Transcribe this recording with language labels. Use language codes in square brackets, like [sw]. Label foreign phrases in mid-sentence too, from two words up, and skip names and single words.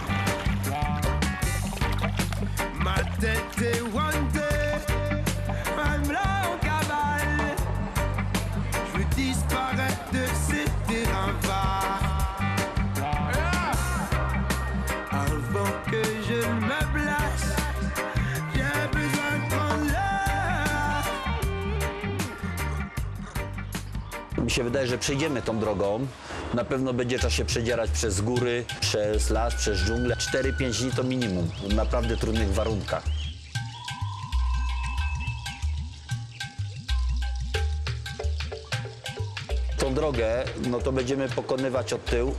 [fr] Ma tête est wandée, même là en cavale. Je veux disparaître de ces terrains vagues. Avant que je me blesse, j'ai besoin de prendre l'air. [pl] Mi się wydaje, że przejdziemy tą drogą. Na pewno będzie trzeba się przedzierać przez góry, przez las, przez dżunglę. 4-5 dni to minimum, w naprawdę trudnych warunkach. Tą drogę, no to będziemy pokonywać od tyłu.